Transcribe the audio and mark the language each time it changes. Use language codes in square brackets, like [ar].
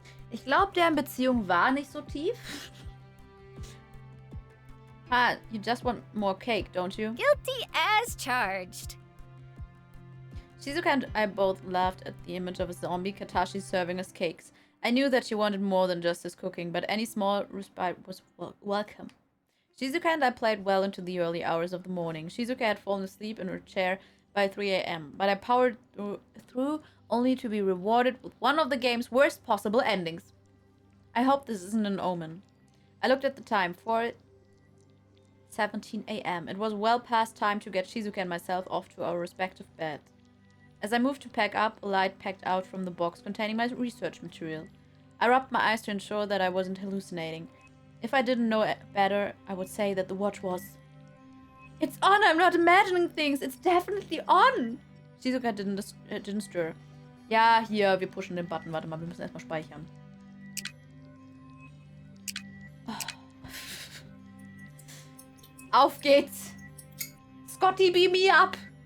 [de] Ich glaube, deren Beziehung war nicht so tief. [en] Ah, you just want more cake, don't you? Guilty as charged. Shizuka and I both laughed at the image of a zombie Katashi serving us cakes. I knew that she wanted more than just his cooking, but any small respite was welcome. Shizuka and I played well into the early hours of the morning. Shizuka had fallen asleep in her chair by 3 a.m., but I powered through only to be rewarded with one of the game's worst possible endings. I hope this isn't an omen. I looked at the time, 4:17 a.m. It was well past time to get Shizuka and myself off to our respective beds. As I moved to pack up, a light peeked out from the box containing my research material. I rubbed my eyes to ensure that I wasn't hallucinating. If I didn't know better, I would say that the watch was... It's on! I'm not imagining things! It's definitely on! Shizuka didn't stir. [de] Ja, hier, wir pushen den Button. Warte mal, wir müssen erstmal speichern. Auf geht's! [en] Scotty, beam me up!